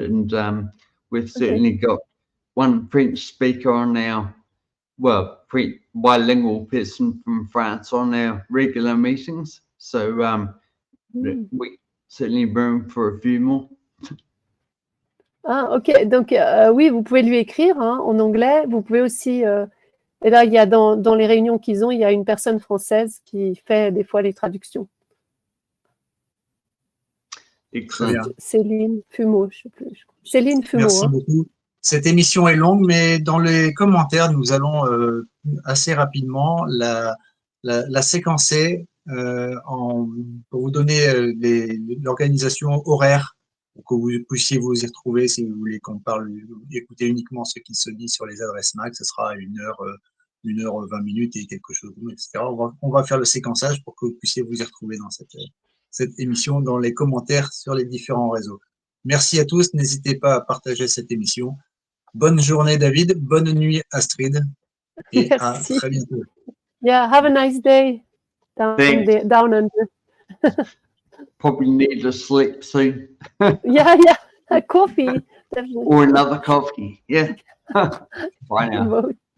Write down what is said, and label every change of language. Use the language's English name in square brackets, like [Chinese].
[English] And we've certainly got one French speaker on our, French bilingual person from France on our regular meetings. So we certainly room for a few more. Ah, ok. [French] Donc, oui, vous pouvez lui écrire en anglais. Vous pouvez aussi... et là, il y a dans les réunions qu'ils ont, il y a une personne française qui fait des fois les traductions. Excellent. Céline Fumeau, je ne sais plus. Céline Fumeau. Merci beaucoup. Cette émission est longue, mais dans les commentaires, nous allons assez rapidement la séquencer pour vous donner l'organisation horaire, pour que vous puissiez vous y retrouver si vous voulez qu'on parle, écouter uniquement ce qui se dit sur les adresses MAC. Ce sera 1h, 20 minutes et quelque chose, etc. On va faire le séquençage pour que vous puissiez vous y retrouver dans cette émission, dans les commentaires sur les différents réseaux. Merci à tous. N'hésitez pas à partager cette émission. Bonne journée, David. Bonne nuit, Astrid. Et à très bientôt. [English] Yeah, have a nice day down under. Probably need to sleep soon. Yeah, a coffee. Definitely. Or another coffee. Yeah. Bye now.